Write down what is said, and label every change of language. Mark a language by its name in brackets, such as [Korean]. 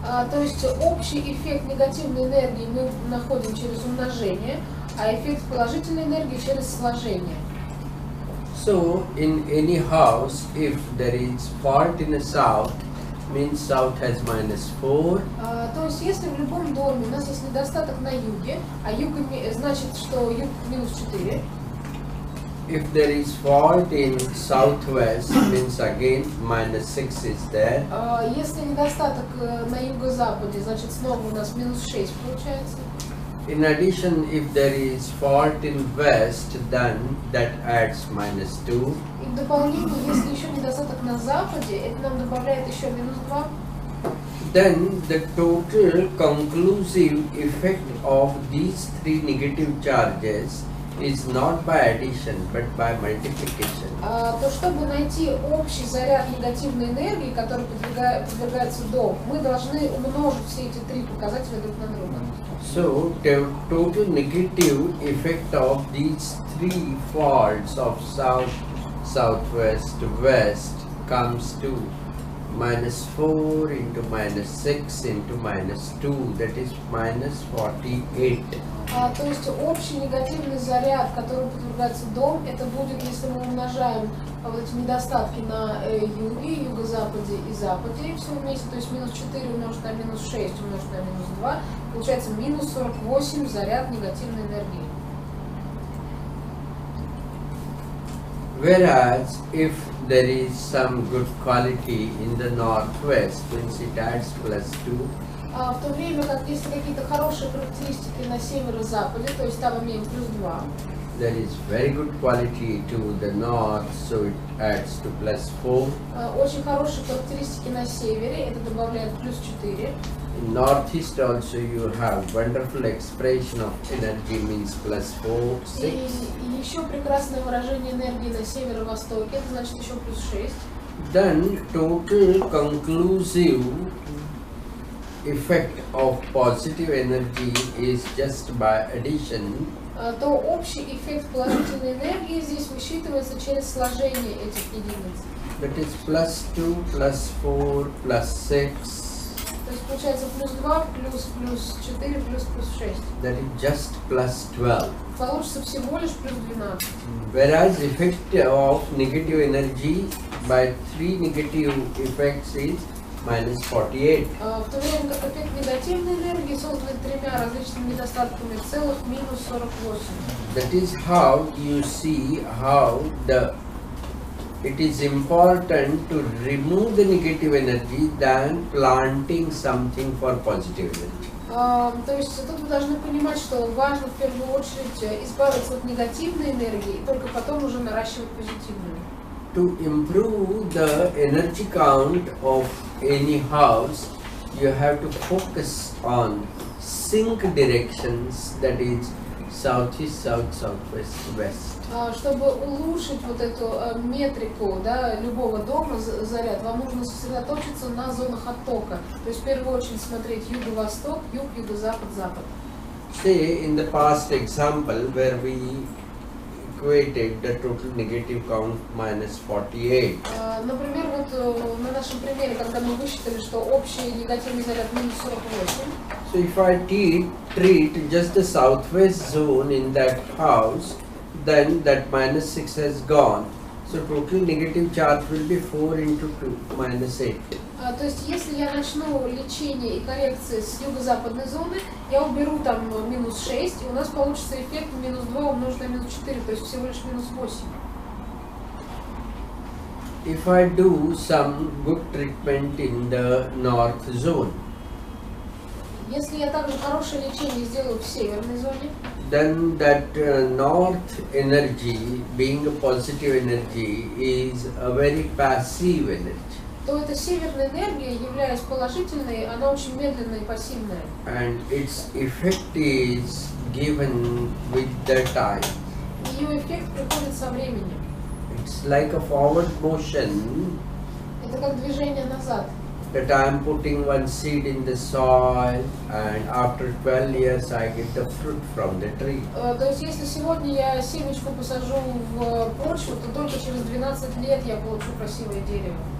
[Russian] То есть общий эффект негативной энергии мы находим через умножение, а эффект положительной энергии через сложение. [English] So, in any house, if there is fault in the south, means south has -4. [Russian] То есть если в любом доме у нас есть недостаток на юге, а юг значит, что юг минус 4. [English] If there is fault in southwest, means again -6 is there. [Russian] Если недостаток на юго-западе, значит снова у нас минус 6 получается. [English] In addition, if there is fault in west, then that adds -2. [Russian] И в дополнение, если еще недостаток на западе, это нам добавляет еще минус 2. [English] Then the total conclusive effect of these three negative charges is not by addition but by multiplication. [Russian] То чтобы найти общий заряд негативной энергии, который подвергается дому, мы должны умножить все эти три показателя друг на друга. [English] So the total negative effect of these three faults of south, southwest, west comes to -4 into -6 into -2, that is -48. [Russian] То есть общий негативный заряд, который подвергается дом, это будет, если мы умножаем вот эти недостатки на юге, юго-западе и западе, все вместе, то есть минус 4 умножить на минус 6 умножить на минус 2, получается минус 48 заряд негативной энергии. [English] Whereas if there is some good quality in the northwest, means it adds +2. [Russian] В то время как если какие-то хорошие характеристики на северо-западе, то есть там имеем плюс 2. [English] there is very good quality to the north, so it adds to +4. [Russian] Очень хорошие характеристики на севере, это добавляет +4. [English] In northeast also you have wonderful expression of energy, means +4, 6. [Russian] И еще прекрасное выражение энергии на северо-востоке, это значит еще +6. [English] Then total conclusive effect of positive energy is just by addition. [Russian] То общий эффект положительной энергии здесь высчитывается через сложение этих единиц. [English] That is +2, +4, +6. [Russian] То есть получается +2, +4, +6. [English] That is just +12. [Russian] Получится всего лишь +12. [English] Whereas effect of negative energy by 3 negative effects is -48. [Russian] В то время как эффект негативной энергии, созданный тремя различными недостатками, целых -48. [English] That is how you see how it is important to remove the negative energy than planting something for positive energy. [Russian] То есть тут вы должны понимать, что важно в первую очередь избавиться от негативной энергии, и только потом уже наращивать позитивную. [English] To improve the energy count of any house, you have to focus on sync directions, that is southeast, south, southwest, west. [Russian] Чтобы улучшить вот эту метрику, да, любого дома, заряд, вам нужно сосредоточиться на зонах оттока. То есть в первую очередь смотреть юго-восток, юг, юго-запад, запад. [English] Say in the past example where we equated the total negative count -48. [Russian] Например, вот на нашем примере, когда мы высчитали, что общий негативный заряд -48. [English] So if I treat just the southwest zone in that house, then that -6 has gone. So total negative charge will be 4 into 2, -8. [Russian] То есть, если я начну лечение и коррекции с юго-западной зоны, я уберу там -6, и у нас получится эффект -2 умножить на -4, то есть всего лишь -8. [English] If I do some good treatment in the north zone, [Russian] Если я также хорошее лечение сделаю в северной зоне, [English] then that north energy, being a positive energy, is a very passive energy. [Russian] то эта северная энергия, являясь положительной, она очень медленная и пассивная. [English] And its effect is given with the time. [Russian] Ее эффект приходит со временем. [English] It's like a forward motion [Russian] Это как движение назад. [English] that I am putting one seed in the soil, and after 12 years I get the fruit from the tree. [Russian] То есть, если сегодня я семечку посажу в почву, то только через 12 лет я получу красивое дерево.